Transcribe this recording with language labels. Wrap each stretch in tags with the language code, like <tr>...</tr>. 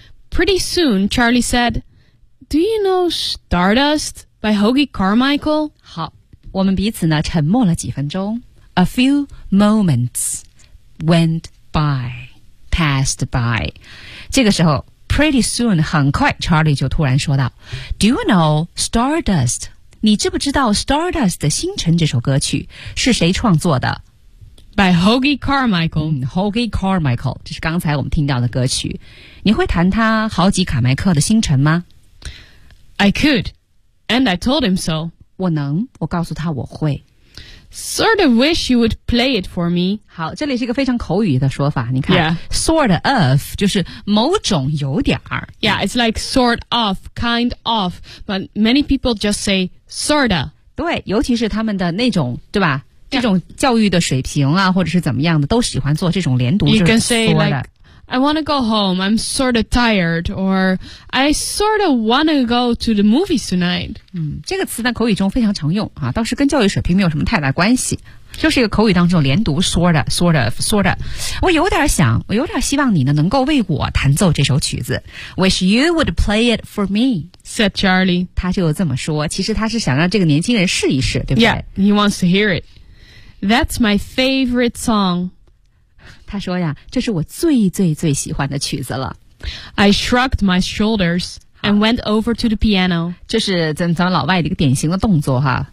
<en>Pretty soon, Charlie said,Do you know Stardust by Hoagy Carmichael?</en> <zh>好，我们彼此呢沉默了几分钟。</zh> <en>A few moments went by, passed by.</en> <zh>这个时候 ,</zh> <en>pretty soon,</en> <zh>很快 ,Charlie 就突然说道 ,</zh> <en>Do you know Stardust?</en> <zh>你知不知道 Stardust 的星辰这首歌曲是谁创作的</zh> <en>?By Hoagy Carmichael.、</en> <zh>Hoagy Carmichael, 这是刚才我们听到的歌曲。你会弹他豪吉卡麦克的星辰吗</zh> <en>I could, and I told him so.</en> <zh>我能，我告诉他我会。</zh> <en>Sort of wish you would play it for me.</en> <zh>好，这里是一个非常口语的说法。你看、</zh> <en>yeah.</en> <zh>，sort of 就是某种有点儿。</zh> <en>Yeah, it's like sort of, kind of, but many people just say sorta.</en> <zh>对，尤其是他们的那种，对吧？</zh> <en>Yeah.</en> <zh>这种教育的水平啊，或者是怎么样的，都喜欢做这种连读，</zh> <en>you、</en> <zh>就是</zh> <en>can say sorta. Like,I want to go home. I'm sort of tired. Or I sort of want to go to the movies tonight.、</en> <zh>这个词在口语中非常常用、啊、倒是跟教育水平没有什么太大关系。就是一个口语当中连读 sort of, sort of, sort of. 我有点想我有点希望你呢能够为我弹奏这首曲子。</zh> <en>Wish you would play it for me, said Charlie.</en> <zh>他就这么说其实他是想让这个年轻人试一试对不对</zh> <en>Yeah, he wants to hear it. That's my favorite song.</en> <zh>他说呀这是我最最最喜欢的曲子了。</zh> <en>I shrugged my shoulders and went over to the piano.</en> <zh>这是咱们老外的一个典型的动作哈、</zh>